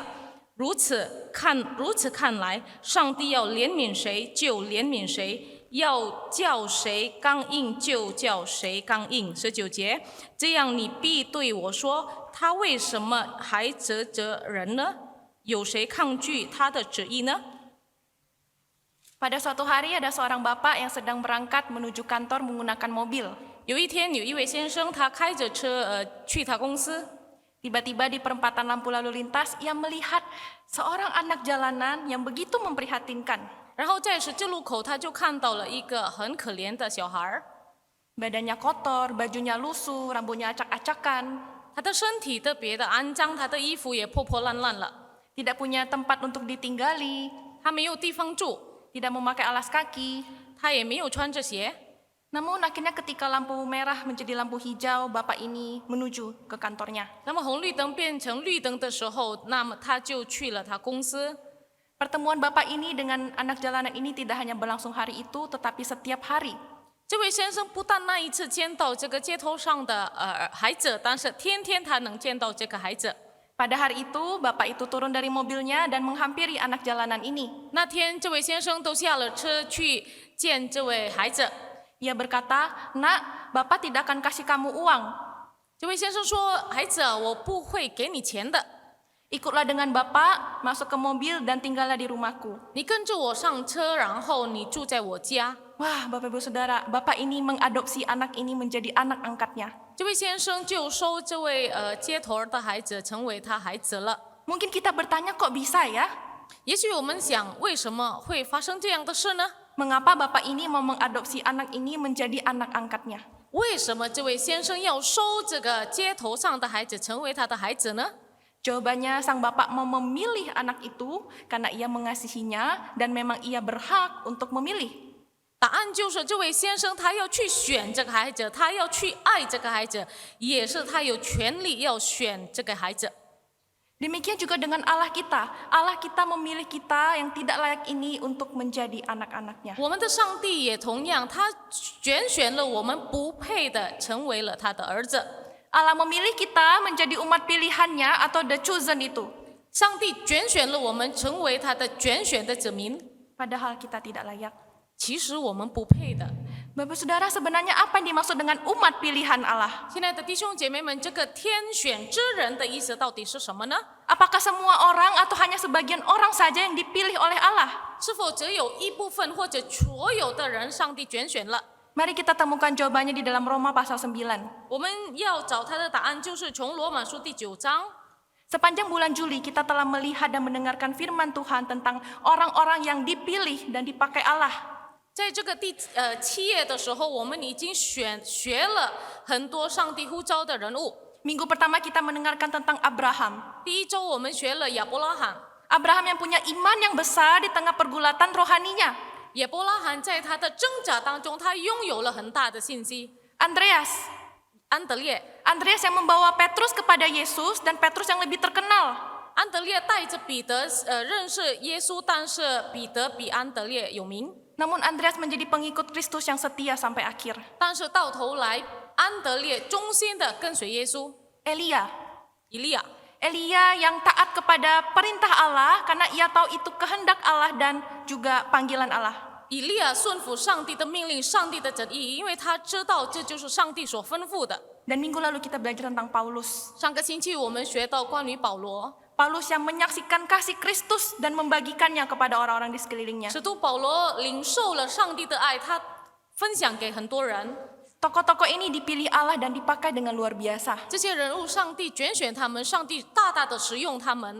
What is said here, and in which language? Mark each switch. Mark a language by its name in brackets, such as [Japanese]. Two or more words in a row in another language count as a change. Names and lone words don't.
[Chinese] 如此看来，上帝要怜悯谁就怜悯谁。要叫谁刚硬就叫谁刚硬。19节，这样你必对我说：他为什么还责人呢？有谁抗拒他的旨意呢？ [Indonesian] Pada suatu hari ada seorang bapak yang sedang berangkat menuju kantor menggunakan mobil. [Chinese] 有一天，有一位先生，他开着车去他公司。 [Indonesian] Tiba-tiba di perempatan lampu lalu lintas, ia melihat seorang anak jalanan yang begitu memprihatinkan. [Chinese] 然后在十字路口，他就看到了一个很可怜的小孩， [Indonesian] Badannya kotor, bajunya lusuh, rambutnya acak-acakan. [Chinese] 他的身体特别的肮脏，他的衣服也破破烂烂了， [Indonesian] Tidak punya tempat untuk ditinggali, [Chinese] 他没有地方住， [Indonesian] tidak memakai alas kaki. [Chinese] 他也没有穿着鞋。 [Indonesian] Namun akhirnya ketika lampu merah menjadi lampu hijau, bapak ini menuju ke kantornya. [Chinese] 那么红绿灯变成绿灯的时候，那么他就去了他公司。 [Indonesian] Pertemuan bapak ini dengan anak jalanan ini tidak hanya berlangsung hari itu, tetapi setiap hari. [Chinese] 这位先生不但那一次见到这个街头上的孩子，但是天天他能见到这个孩子。 [Indonesian] Pada hari itu, bapak itu turun dari mobilnya dan menghampiri anak jalanan ini. [Chinese] 那天这位先生都下了车去见这位孩子。 [Indonesian] Ia berkata, "Nak, bapak tidak akan kasih kamu uang. [Chinese] 这位先生说：“孩子，我不会给你钱的， [Indonesian] Ikutlah dengan bapak, masuk ke mobil dan tinggallah di rumahku." [Chinese] 你跟着我上车，然后你住在我家。” [Indonesian] Wah, Bapak Ibu Saudara, bapak ini mengadopsi anak ini menjadi anak angkatnya. [Chinese] 这位先生就收这位街头的孩子成为他孩子了。 [Indonesian] Mungkin kita bertanya, kok bisa ya? [Chinese] 也许我们想，为什么会发生这样的事呢？ [Indonesian] Mengapa bapak ini mau mengadopsi anak ini menjadi anak angkatnya? [Chinese] 为什么这位先生要收这个街头上的孩子成为他的孩子呢？ [Indonesian] Jawabannya, sang bapak mau memilih anak itu karena ia mengasihinya dan memang ia berhak untuk memilih. [Chinese] 答案就是这位先生他要去选这个孩子，他要去爱这个孩子，也是他有权利要选这个孩子。 [Indonesian] Demikian juga dengan Allah kita. Allah kita memilih kita yang tidak layak ini untuk menjadi anak-anaknya. [Chinese] 我们的上帝也同样，他拣选了我们不配的，成为了他的儿子。 [Indonesian] Allah memilih kita menjadi umat pilihannya atau [English] the chosen [Indonesian] itu. [Chinese] 上帝拣选了我们，成为他的拣选的子民。 [Indonesian] Padahal kita tidak layak. [Chinese] 其实我们不配的。 [Indonesian] Bapak Saudara, sebenarnya apa yang dimaksud dengan umat pilihan Allah? [Chinese] 亲爱的弟兄姐妹们，这个天选之人的意思到底是什么呢？ [Indonesian] Apakah semua orang atau hanya sebagian orang saja yang dipilih oleh Allah? [Chinese] 是否只有一部分或者所有的人，上帝拣选了？ [Indonesian] Mari kita temukan jawabannya di dalam Roma pasal 9. [Chinese] 我们要找他的答案，就是从罗马书第9章。 [Indonesian] Sepanjang bulan Juli kita telah melihat dan mendengarkan firman Tuhan tentang orang-orang yang dipilih dan dipakai Allah. [Chinese] 在这个7页的时候，我们已经学了很多上帝呼召的人物。 [Indonesian] Minggu pertama kita mendengarkan tentang Abraham. [Chinese] 第一周我们学了亚伯拉罕， [Indonesian] Abraham yang punya iman yang besar di tengah pergulatan rohaninya. [Chinese] 亚伯拉罕在他的挣扎当中，他拥有了很大的信心。 [Indonesian] Andreas [Chinese] 安德烈， [Indonesian] Andreas yang membawa Petrus kepada Yesus dan Petrus yang lebih terkenal. [Chinese] 安德烈带着彼得认识耶稣，但是彼得比安德烈有名。 [Indonesian] Namun Andreas menjadi pengikut Kristus yang setia sampai akhir. [Chinese] 但是到头来，安德烈忠心的跟随耶稣。 [Indonesian] Elia [Chinese] 以利亚， [Indonesian] Elia yang taat kepada perintah Allah karena ia tahu itu kehendak Allah dan juga panggilan Allah. [Chinese] 以利亚顺服上帝的命令，上帝的旨意，因为他知道这就是上帝所吩咐的。 [Indonesian] Dan minggu lalu kita belajar tentang Paulus. [Chinese] 上个星期我们学到关于保罗， [Indonesian] Paulus yang menyaksikan kasih Kristus dan membagikannya kepada orang-orang di sekelilingnya. [Chinese] 使徒保罗领受了上帝的爱，他分享给很多人。 [Indonesian] Tokoh-tokoh ini dipilih Allah dan dipakai dengan luar biasa. [Chinese] 这些人物，上帝拣选他们，上帝大大的使用他们。